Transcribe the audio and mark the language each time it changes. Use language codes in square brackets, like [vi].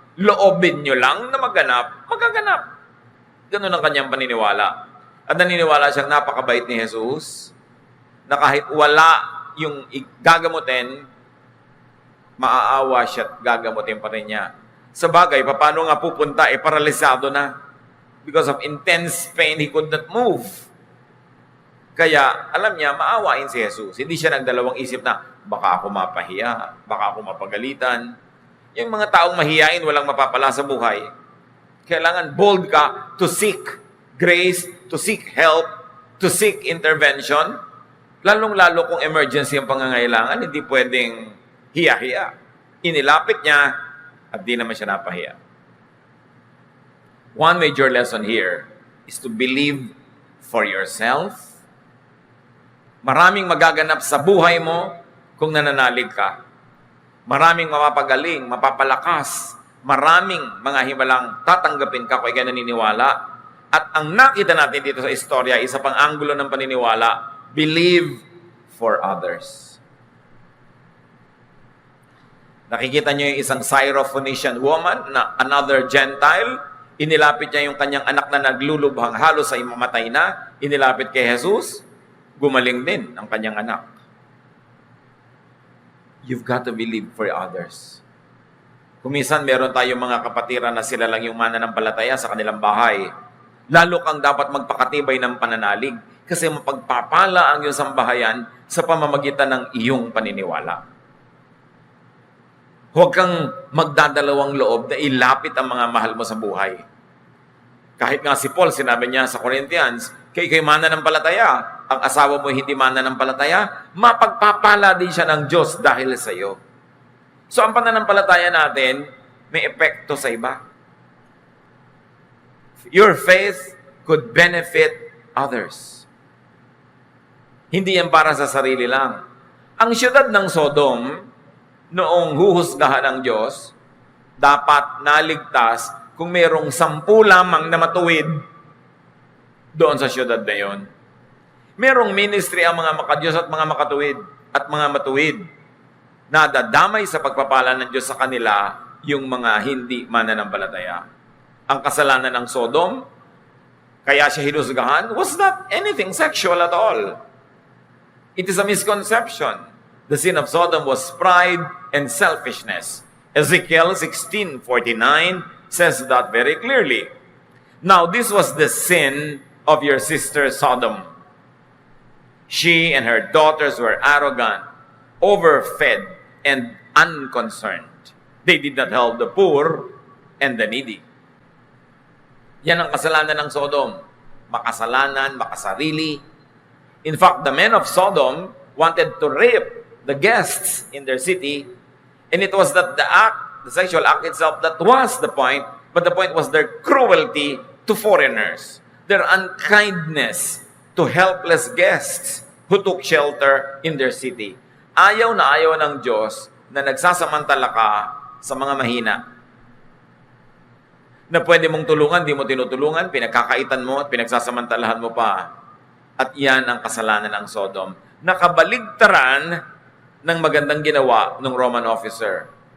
[tl] Loobin nyo lang na maganap, magaganap. Ganun ang kanyang paniniwala. At naniniwala siyang napakabait ni Jesus, na kahit wala yung gagamutin, maaawa siya at gagamutin pa rin niya. Sa bagay, paano nga pupunta? Paralisado na. [en] Because of intense pain, he could not move. [tl] Kaya, alam niya, maawain si Jesus. Hindi siya nagdalawang isip na, baka ako mapahiya, baka ako mapagalitan. Yung mga taong mahiyain, walang mapapala sa buhay. Kailangan [en] bold ka to seek grace, to seek help, to seek intervention. [tl] Lalong-lalo kung emergency ang pangangailangan, hindi pwedeng hiya-hiya. Inilapit niya at di naman siya napahiya. [en] One major lesson here is to believe for yourself. [tl] Maraming magaganap sa buhay mo kung nananalig ka. Maraming mapapagaling, mapapalakas. Maraming mga himalang tatanggapin ka kung ikaw naniniwala. At ang nakita natin dito sa istorya, isa pang anggulo ng paniniwala, [en] believe for others. [tl] Nakikita niyo yung isang Syrophoenician woman na [en] another Gentile. [tl] Inilapit niya yung kanyang anak na naglulubhang halos ay mamatay na. Inilapit kay Jesus. Gumaling din ang kanyang anak. [en] You've got to believe for others. [tl] Kuminsan meron tayong mga kapatiran na sila lang yung mananampalataya sa kanilang bahay. Lalo kang dapat magpakatibay ng pananalig kasi mapagpapala ang iyong sambahayan sa pamamagitan ng iyong paniniwala. Huwag kang magdadalawang loob na ilapit ang mga mahal mo sa buhay. Kahit nga si Paul, sinabi niya sa Corinthians, kayo'y mananampalataya, ang asawa mo hindi mananampalataya, mapagpapala din siya ng Diyos dahil sa iyo. So ang pananampalataya natin, may epekto sa iba. [en] Your faith could benefit others. [tl] Hindi yan para sa sarili lang. Ang siyudad ng Sodom, noong huhusgahan ng Diyos, dapat naligtas kung mayroong 10 lamang na matuwid doon sa siyudad na yon. Merong ministry ang mga makadiyos at mga makatuwid at mga matuwid na dadamay sa pagpapala ng Diyos sa kanila yung mga hindi mananampalataya. Ang kasalanan ng Sodom, kaya siya hinusgahan, [en] was not anything sexual at all. It is a misconception. The sin of Sodom was pride and selfishness. Ezekiel 16:49 says that very clearly. Now, this was the sin of your sister Sodom. She and her daughters were arrogant, overfed, and unconcerned. They did not help the poor and the needy. [tl] Yan ang kasalanan ng Sodom. Makasalanan, makasarili. [en] In fact, the men of Sodom wanted to rape the guests in their city, and it was that the sexual act itself, that was the point, but the point was their cruelty to foreigners, their unkindness to helpless guests who took shelter in their city. [tl] Ayaw na ayaw ng Diyos na nagsasamantala ka sa mga mahina. Na pwede mong tulungan, di mo tinutulungan, pinagkakaitan mo at pinagsasamantalahan mo pa. At yan ang kasalanan ng Sodom. Nakabaligtaran ng magandang ginawa ng Roman officer.